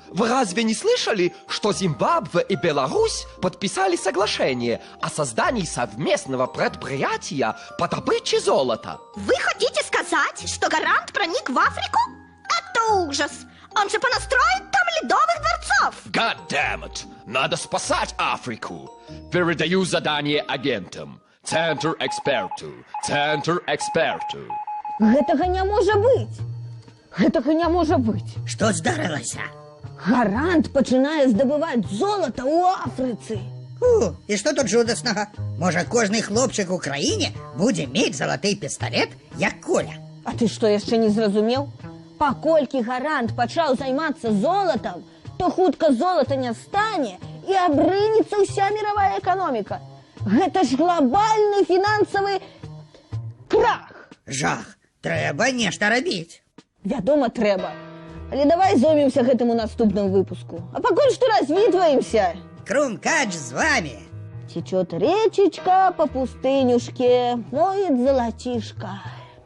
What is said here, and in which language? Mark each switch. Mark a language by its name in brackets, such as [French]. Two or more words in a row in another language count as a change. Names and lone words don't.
[Russian] Вы разве не слышали, что Зимбабве и Беларусь подписали соглашение о создании совместного предприятия по добыче золота? Вы хотите сказать, что Гарант проник в Африку? Это ужас! Он же понастроит там ледовых дворцов! [English] God damn it! [Russian] Надо спасать Африку! Передаю задание агентам. Центр эксперту. Центр эксперту. [Belarusian] Гэтага не можа быць. Гэтага не можа быць. Што здарылася? Гарант пачынае здабываць золата ў Афрыцы. І што тут жудаснага? Можа, кожны хлопчык у краіне будзе мець залаты пісталет, як Коля. А ты што, яшчэ не зразумеў? Паколькі Гарант пачаў займацца золатам, то хутка золата не стане і абрынецца ўся мировая эканоміка. Гэта ж глобальны фінансавы крах. Жах, трэба нешта рабіць. Вядома, трэба. Але давай зоймемся гэтым у наступным выпуску. А пакуль што развітваемся. Крумкач з вами. [Russian] Течет речечка по пустынюшке, моет золотишко.